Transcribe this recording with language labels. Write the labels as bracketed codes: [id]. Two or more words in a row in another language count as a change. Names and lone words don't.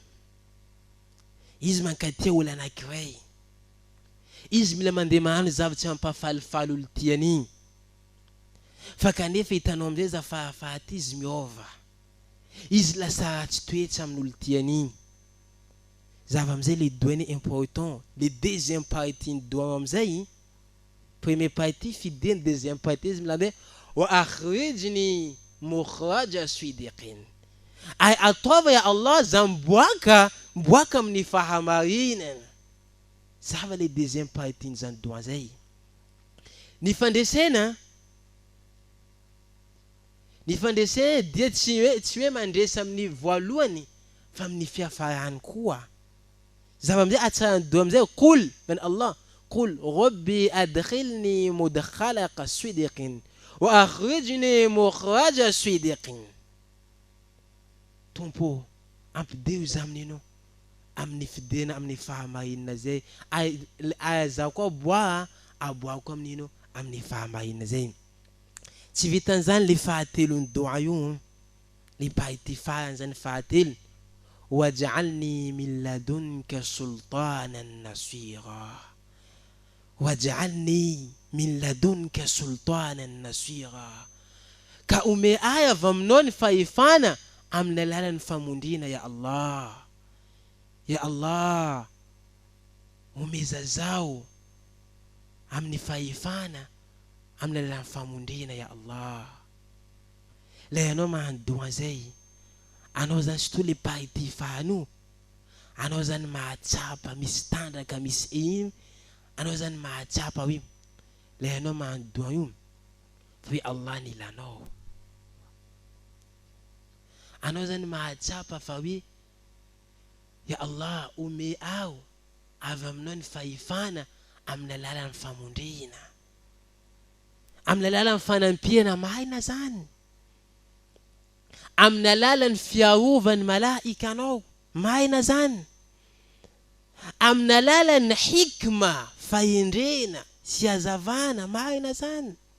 [mg] izy mankatia olo anankiray izy mila mandeha magnano zavatra mampafalifaly olo tiany igny fa kanefa hitanao amizay izy afarafara ty izy miova izy lasa ratsy toetra amin'olo tiany igny zava amizay le doiny important [fr] le deuxième partie [mg] ny doa amizay [fr] premier partie fidèle deuxième partie [mg] izy milande [ar] وأخرجني مخرج صدق [mg] ay ataova [ar] يا الله [mg] zamboaka mboaka amin'ny fahamarinana zava [fr] le deuxième partie [mg] ny zany doa zay ny fandresena dia tsy hoe mandresa amin'ny voalohany fa amin'ny fiafarany koa zava amizay atsarany doa amizay [ar] قل من الله قل ربي أدخلني مدخلك صدق وأخرجني مخرج صدق [mg] tompo ampy Deus amin'ino amin'ny fidena amin'ny fahamarinana zay aza koa boa aboako amin'ino amin'ny fahamarinana zay. Tsy vitan'izany le fahatelon'ny doa io le pahity farany zany fahatelo [ar] واجعلني من لدنك سلطانا نصيرا واجعلني من لدنك سلطانا نصيرا [mg] ka ome ay avy aminao ny fahefana amin'ny alalan'ny famondrina [ar] يا الله. يا الله, [mg] omeza zao amin'ny fahefana amin'ny alalan'ny famondrina [ar] يا الله. [mg] La ianao mahandoa zay, anao zany surtout le pahity fahano, anao zany mahatsapa misy tandraka misy iny, anao zany mahatsapa hoe la ianao mahandoa io hoe Allah ny ilanao. Anao zany mahatsapa fa hoe [ar] يا الله [mg] ome aho avy aminao ny fahefana amin'ny alalan'ny famondrina, amin'ny alalan'ny fanampiana mahina zany, amin'ny alalan'ny fiarovany malaika anao mahina zany, amin'ny alalan'ny hikma fahendrena sy hazavana mahina zany.